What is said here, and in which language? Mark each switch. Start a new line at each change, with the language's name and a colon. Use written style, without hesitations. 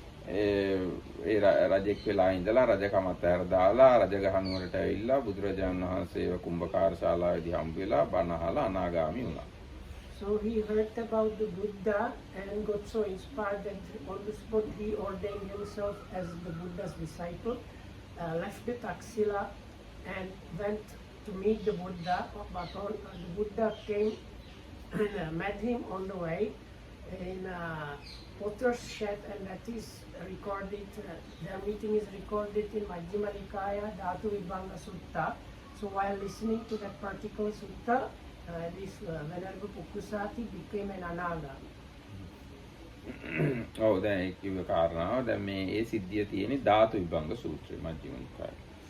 Sinhala: ඒ රජෙක් වෙලා ඉඳලා රජකමත් ඇර දාලා රජගහ නුවරට ඇවිල්ලා බුදුරජාණන් වහන්සේව කුම්භකාර ශාලාවේදී හම්බ වෙලා බණ අහලා අනාගාමි වුණා.
English: So he heard about the Buddha and got so inspired that on the spot he ordained himself as the Buddha's disciple, left the Taxila and went to meet the Buddha. But the Buddha came and met him on the way in Potter's shed, and that is recorded, their meeting is recorded in Majjhima Nikaya Dhatu Vibhanga Sutta. So while listening to that particular sutta, this Venerable Pukusati became an anagami.
Sinhala: ඔව් දැන් ඒ කිව්ව කාරණාව දැන් මේ ඒ සිද්ධිය තියෙන්නේ ධාතු විභංග සූත්‍රයේ මජ්ක්‍ධිම නිකායේ.